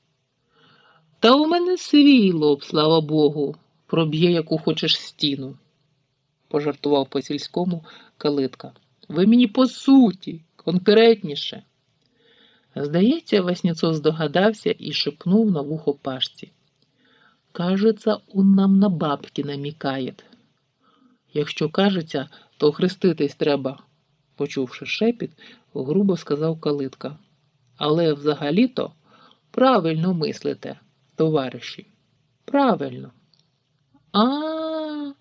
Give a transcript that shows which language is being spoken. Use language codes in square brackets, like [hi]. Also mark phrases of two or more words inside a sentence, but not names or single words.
[uk] «Та у мене свій лоб, слава Богу, проб'є яку хочеш стіну», пожартував по-сільському Калитка. «Ви мені по суті, конкретніше». Здається, Васнецов здогадався і шепнув на вухо Пашці: [ru] «Кажется, он нам на бабки намікає». [uk] «Якщо кажеться, то хреститись треба», почувши шепіт, грубо сказав Калитка. «Але взагалі-то правильно мислите, товариші, правильно». «А-а-а!»